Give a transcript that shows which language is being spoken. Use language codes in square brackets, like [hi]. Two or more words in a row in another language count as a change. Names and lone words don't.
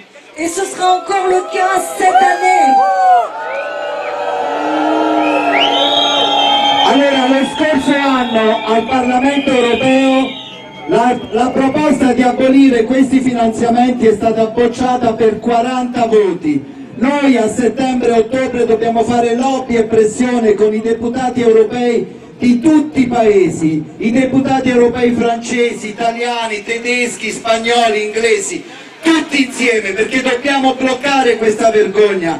[fr] Et ce sera encore le cas cette année. [it] Allora, lo scorso anno al Parlamento Europeo la proposta di abolire questi finanziamenti è stata bocciata per 40 voti. Noi a settembre e ottobre dobbiamo fare lobby e pressione con i deputati europei di tutti i paesi, i deputati europei francesi, italiani, tedeschi, spagnoli, inglesi, tutti insieme, perché dobbiamo bloccare questa vergogna.